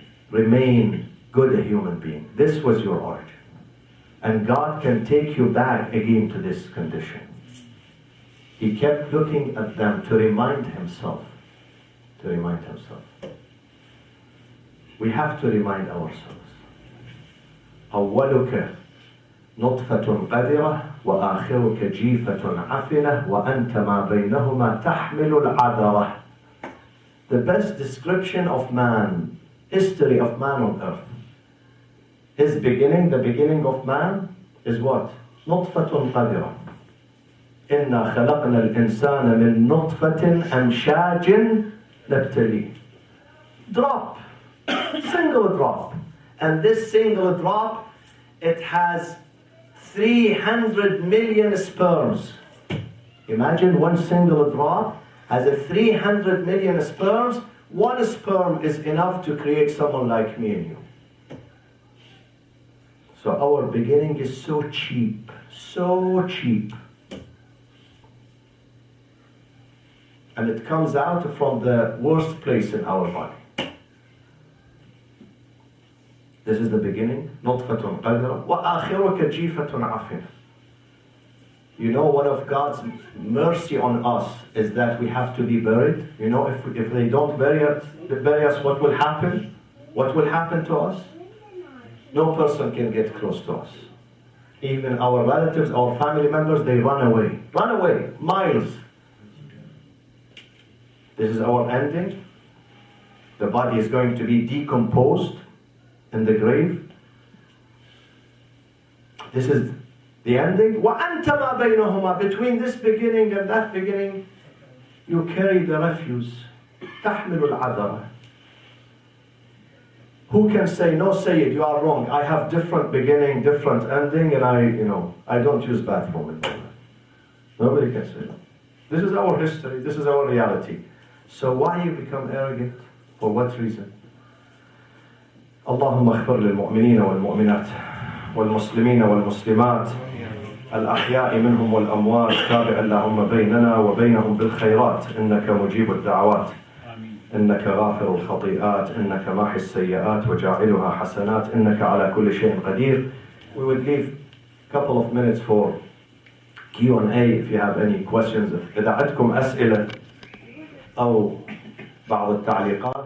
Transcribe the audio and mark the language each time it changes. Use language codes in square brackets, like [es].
[en] Remain good a human being. This was your origin. And God can take you back again to this condition. He kept looking at them to remind himself. To remind himself. We have to remind ourselves. [ar] أولك نطفة قذرة وآخرك جيفة عفنة وأنت ما بينهما تحمل العذرة. [en] The best description of man, history of man on earth. His beginning, the beginning of man is what? [ar] نطفة قذرة. إنا خلقنا الإنسان من نطفة أمشاج نبتليه. [en] Drop. Single drop. And this single drop, it has 300 million sperms. Imagine one single drop has a 300 million sperms. One sperm is enough to create someone like me and you. So our beginning is so cheap, so cheap. And it comes out from the worst place in our body. This is the beginning. [ar] نطفة قذرة وآخرك جيفة عفنة. [en] You know, one of God's mercy on us is that we have to be buried. You know, if they don't bury us, what will happen? What will happen to us? No person can get close to us. Even our relatives, our family members, they run away, miles. This is our ending. The body is going to be decomposed in the grave. This is the ending. [ar] وَأَنْتَ مَا بَيْنَهُمَا. [en] Between this beginning and that beginning, you carry the refuse. [ar] تَحْمِلُ الْعَذَرَ. [en] Who can say, no, say it, you are wrong. I have different beginning, different ending, and I don't use bathroom in my life. Nobody can say that. This is our history, this is our reality. So why you become arrogant? For what reason? [ar] اللهم اغفر للمؤمنين والمؤمنات والمسلمين والمسلمات الأحياء منهم والأموات تابع اللهم بيننا وبينهم بالخيرات إنك مجيب الدعوات إنك غافر الخطيئات إنك ماحي السيئات وجاعلها حسنات إنك على كل شيء قدير. [en] We will leave a couple of minutes for Q&A if you have any questions. [ar] إذا عندكم أسئلة أو بعض التعليقات.